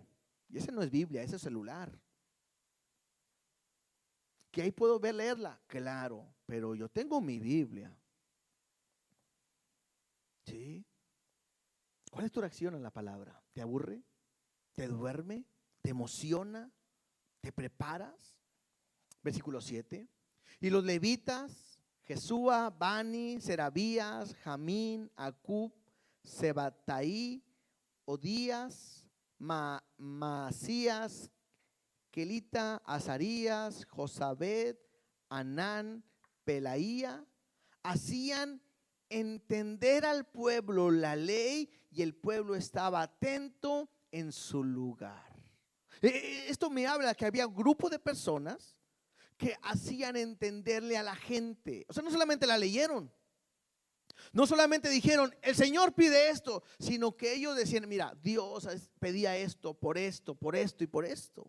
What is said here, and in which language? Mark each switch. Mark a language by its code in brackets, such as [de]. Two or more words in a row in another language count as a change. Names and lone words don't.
[es] Y ese no es Biblia, ese es celular. Que ahí puedo leerla, claro, pero yo tengo mi Biblia. ¿Sí? ¿Cuál es tu reacción a la palabra? ¿Te aburre? ¿Te duerme? ¿Te emociona? ¿Te preparas? Versículo 7. Y los levitas, Jesúa, Bani, Serabías, Jamín, Acub, Sebataí, Odías, Masías, Kelita, Azarías, Josabed, Anán, Pelaía, hacían entender al pueblo la ley, y el pueblo estaba atento en su lugar. Esto me habla que había un grupo de personas que hacían entenderle a la gente. O sea, no solamente la leyeron, no solamente dijeron el Señor pide esto, sino que ellos decían: mira, Dios pedía esto, por esto, por esto y por esto.